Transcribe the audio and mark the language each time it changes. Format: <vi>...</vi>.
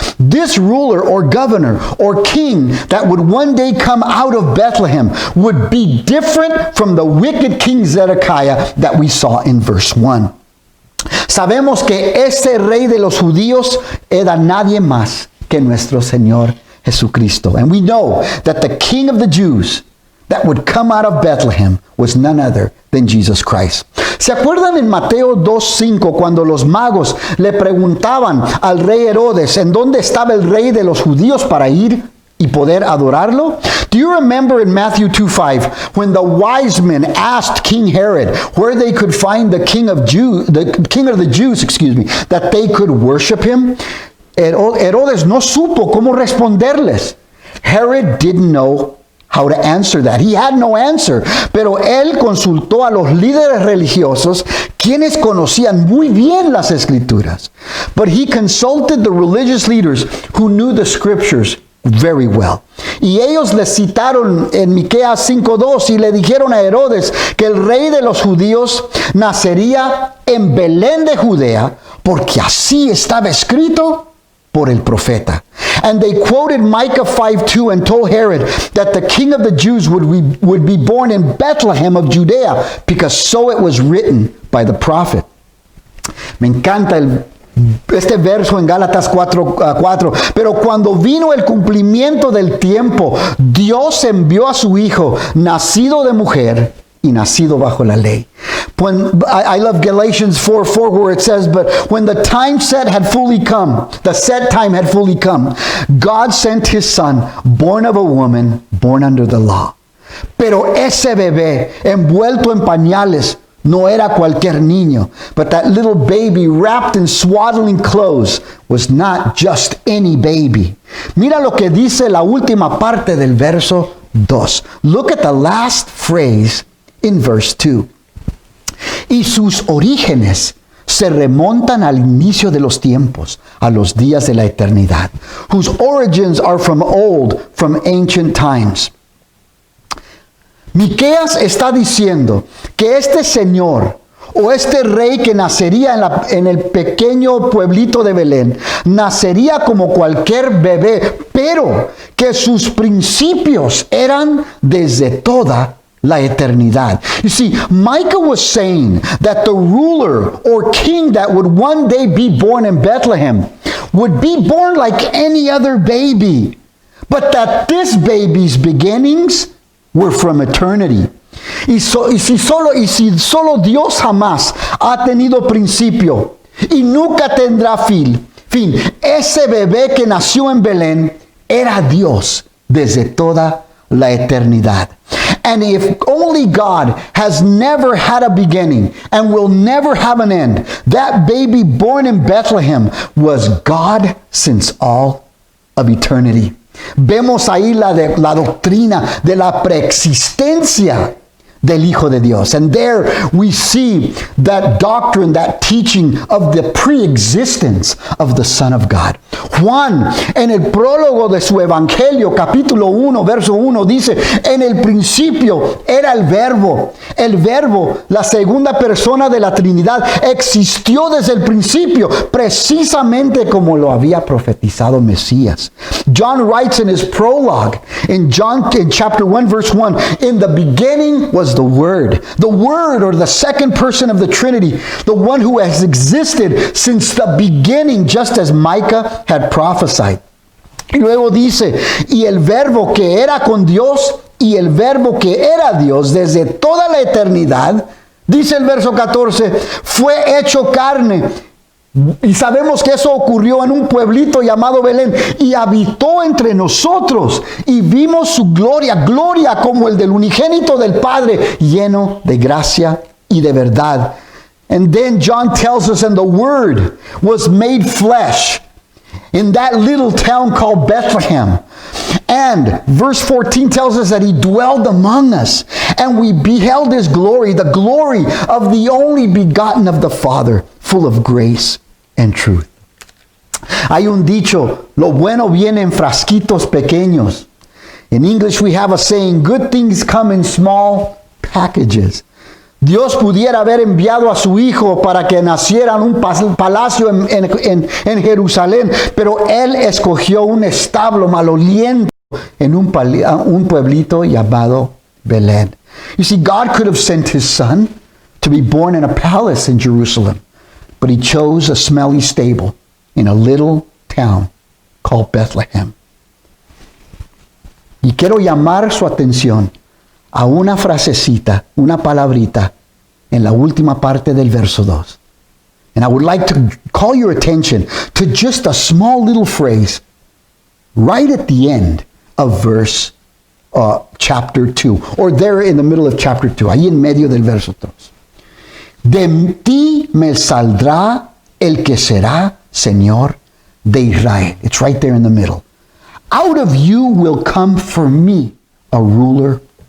<en>This ruler or governor or king that would one day come out of Bethlehem would be different from the wicked king Zedekiah that we saw in verse 1.</en> <es>Sabemos que ese rey de los judíos era nadie más que nuestro Señor Jesucristo.</es> <en>And we know that the king of the Jews that would come out of Bethlehem was none other than Jesus Christ.</en> <es>¿Se acuerdan en Mateo 2:5 cuando los magos le preguntaban al rey Herodes en dónde estaba el rey de los judíos para ir y poder adorarlo?</es> <en>Do you remember in Matthew 2:5 when the wise men asked King Herod where they could find the king of the Jews, that they could worship him?</en> <es>Herodes no supo cómo responderles.</es> <en>Herod didn't know how to answer that. He had no answer.</en> <es>Pero él consultó a los líderes religiosos, quienes conocían muy bien las escrituras.</es> <en>But he consulted the religious leaders who knew the scriptures very well.</en> <es>Y ellos le citaron en Miqueas 5:2 y le dijeron a Herodes que el rey de los judíos nacería en Belén de Judea, porque así estaba escrito por el profeta.</es> <en>And they quoted Micah 5:2 and told Herod that the king of the Jews would be born in Bethlehem of Judea, because so it was written by the prophet.</en> <es>Me encanta este verso en Gálatas 4:4. Pero cuando vino el cumplimiento del tiempo, Dios envió a su hijo, nacido de mujer y nacido bajo la ley.</es> <en>I love Galatians 4:4, where it says, but when the time set had fully come, the set time had fully come, God sent his son, born of a woman, born under the law.</en> <es>Pero ese bebé envuelto en pañales no era cualquier niño,</es> <en>but that little baby wrapped in swaddling clothes was not just any baby.</en> <es>Mira lo que dice la última parte del verso 2.</es> <en>Look at the last phrase in verse 2.</en> <es>Y sus orígenes se remontan al inicio de los tiempos, a los días de la eternidad,</es> <en>whose origins are from old, from ancient times.</en> <es>Miqueas está diciendo que este señor o este rey que nacería en el pequeño pueblito de Belén, nacería como cualquier bebé, pero que sus principios eran desde toda la eternidad.</es> <en>You see, Micah was saying that the ruler or king that would one day be born in Bethlehem would be born like any other baby, but that this baby's beginnings were from eternity.</en> <es>Y si solo Dios jamás ha tenido principio y nunca tendrá fin, ese bebé que nació en Belén era Dios desde toda la eternidad.</es> <en>And if only God has never had a beginning and will never have an end, that baby born in Bethlehem was God since all of eternity.</en> <es>Vemos ahí la doctrina de la preexistencia del Hijo de Dios.</es> <en>And there we see that doctrine, that teaching of the preexistence of the Son of God.</en> <es>Juan, en el prólogo de su Evangelio, capítulo 1, verso 1, dice, en el principio era el Verbo, la segunda persona de la Trinidad, existió desde el principio, precisamente como lo había profetizado Mesías.</es> <en>John writes in his prologue, in chapter 1, verse 1, in the beginning was the Word, or the second person of the Trinity, the one who has existed since the beginning, just as Micah had prophesied.</en> <es>Y luego dice, y el Verbo que era con Dios, y el Verbo que era Dios desde toda la eternidad, dice el verso 14, fue hecho carne. Y sabemos que eso ocurrió en un pueblito llamado Belén, y habitó entre nosotros, y vimos su gloria como el del unigénito del Padre, lleno de gracia y de verdad.</es> <en>And then John tells us, and the Word was made flesh in that little town called Bethlehem. And verse 14 tells us that he dwelled among us, and we beheld his glory, the glory of the only begotten of the Father, full of grace and truth.</en> <es>Hay un dicho, lo bueno viene en frasquitos pequeños.</es> <en>In English we have a saying, good things come in small packages.</en> <es>Dios pudiera haber enviado a su hijo para que naciera en un palacio en Jerusalén, pero él escogió un establo maloliente en un pueblito llamado Belén.</es> <en>You see, God could have sent his son to be born in a palace in Jerusalem, but he chose a smelly stable in a little town called Bethlehem.</en> <es>Y quiero llamar su atención a una frasecita, una palabrita, en la última parte del verso 2.</es> <en>And I would like to call your attention to just a small little phrase right at the end of verse chapter 2, or there in the middle of chapter 2,</en> <es>ahí en medio del verso 2. De ti me saldrá el que será Señor de Israel.</es> <en>It's right there in the middle. Out of you will come for me a ruler.</en>